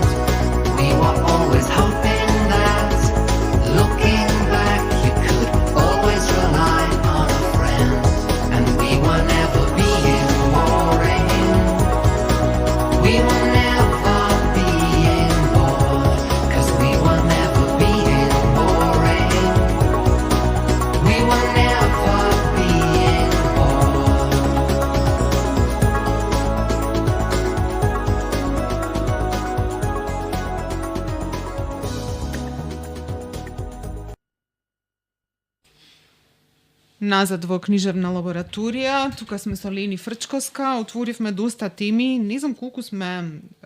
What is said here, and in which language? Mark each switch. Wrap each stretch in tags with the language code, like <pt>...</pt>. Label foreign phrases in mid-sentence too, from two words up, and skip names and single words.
<en>We were always hoping that, looking back, you could always rely on a friend, and we were never being boring. We were never being bored, 'cause we were never being boring. We were never being bored.</en> <mk>Назад во книжевна лабораторија, тука сме со Лени Фрчковска, отворивме доста теми, не знам колку сме</mk>